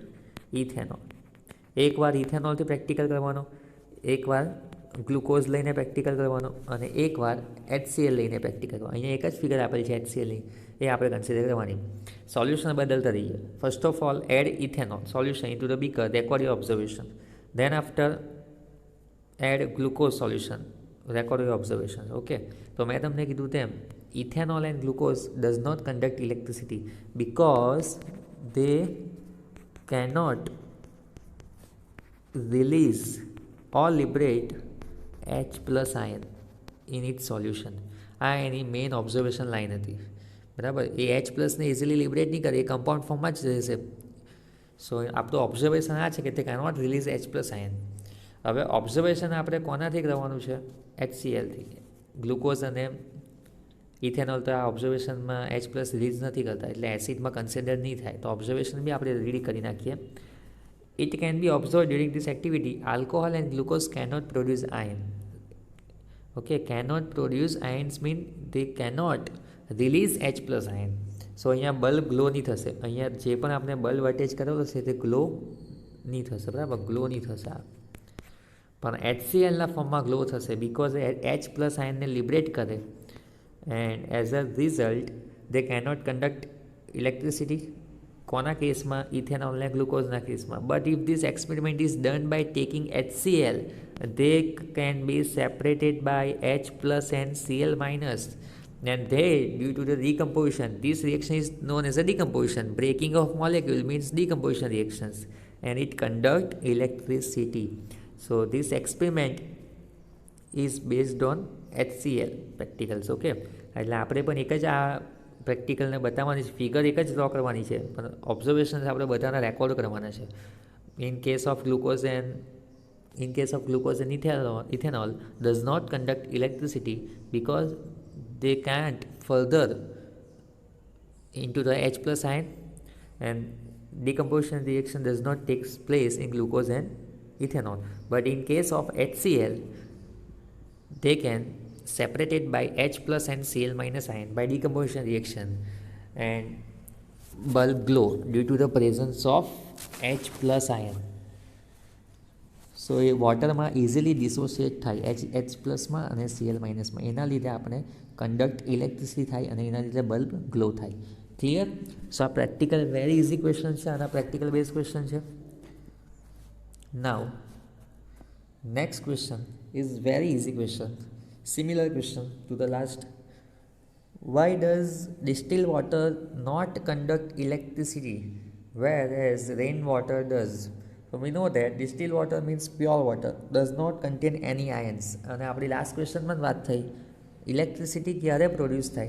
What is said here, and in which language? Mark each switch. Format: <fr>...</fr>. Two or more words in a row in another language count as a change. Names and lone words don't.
<gu>ઇથેનોલ એકવાર ઇથેનોલથી પ્રેક્ટિકલ કરવાનો, એકવાર ગ્લુકોઝ લઈને પ્રેક્ટિકલ કરવાનો, અને એકવાર HCl લઈને પ્રેક્ટિકલ કરવાનો. અહીંયા એક જ ફિગર આપેલી છે HClની, એ આપણે કન્સિડર કરવાની. સોલ્યુશન બદલતા રહીએ.</gu> <en>First of all add ethanol solution into the beaker, record your observation. Then after add glucose solution record your observations. Okay,</en> <gu>તો મેં તમને કીધું તેમ</gu> <en>ethanol and glucose does not conduct electricity because they cannot release or liberate H plus ion in its solution.</en> <gu>આ એની મેઇન ઓબ્ઝર્વેશન લાઈન હતી, બરાબર. એ</gu> <en>H plusને easily liberate</en> <gu>નહીં કરે, એ</gu> <en>compound formમાં</en> <gu>જ રહેશે. સો આપણું ઓબ્ઝર્વેશન આ છે કે તે</gu> <en>cannot release H plus ion.</en> <gu>હવે ઓબ્ઝર્વેશન આપણે કોનાથી કરવાનું છે? HClથી. ગ્લુકોઝ અને ઇથેનોલ તો આ ઓબ્ઝર્વેશનમાં</gu> <en>H plus release</en> <gu>નથી કરતા, એટલે એસિડમાં કન્સિડર નહીં થાય. તો ઓબ્ઝર્વેશન બી આપણે રીડ કરી નાખીએ.</gu> <en>It can be observed during this activity. Alcohol and glucose cannot produce ion. Okay, cannot produce ions mean they cannot release H plus ion.</en> <gu>સો અહીંયા</gu> <en>bulb glow</en> <gu>નહીં થશે. અહીંયા જે પણ આપણે</gu> <en>bulb attach</en> <gu>કરેલો છે તે ગ્લો નહીં થશે, બરાબર, ગ્લો નહીં થશે. પણ HClના ફોર્મમાં ગ્લો થશે</gu> <en>because H plus ionને liberate</en> <gu>કરે</gu> <en>and as a result they cannot conduct electricity.</en> <gu>કોના કેસમાં? ઇથેનોલ ને ગ્લુકોઝના કેસમાં.</gu> <en>But if this experiment is done by taking HCl, they can be separated by H plus and Cl minus, and they, due to the decomposition, this reaction is known as a decomposition. Breaking of molecule means decomposition reactions, and it conduct electricity. So this experiment is based on HCl practicals.</en> <gu>Okay, એટલે આપણે પણ એક જ આ પ્રેક્ટિકલને બતાવવાની છે, ફિગર એક જ ડ્રો કરવાની છે, પણ ઓબ્ઝર્વેશન્સ આપણે બધાના રેકોર્ડ કરવાના છે.</gu> <en>In case of glucose and ethanol does not conduct electricity because they can't further into the H plus ion, and decomposition reaction does not take place in glucose and ethanol. But in case of HCl, they can separated by H plus and Cl minus ion by decomposition reaction, and bulb glow due to the presence of H plus ion.</en> <gu>સો એ</gu> <en>waterમાં easily dissociate</en> <gu>થાય એચ પ્લસમાં અને</gu> <en>Cl minusમાં.</en> <gu>એના લીધે આપણે</gu> <en>conduct electricity</en> <gu>થાય અને એના લીધે</gu> <en>bulb glow</en> <gu>થાય. ક્લિયર? સો આ પ્રેક્ટિકલ</gu> <en>very easy question</en> <gu>છે, આના પ્રેક્ટિકલ</gu> <en>base question</en> <gu>છે.</gu> <en>Now next question is very easy question, similar question to the last. Why does distilled water not conduct electricity whereas rainwater does? So we know that distilled water means pure water, does not contain any ions.</en> <gu>અને આપણી</gu> <en>last questionમાં</en> <gu>જ વાત થઈ, ઇલેક્ટ્રિસિટી ક્યારે પ્રોડ્યુસ થાય?</gu>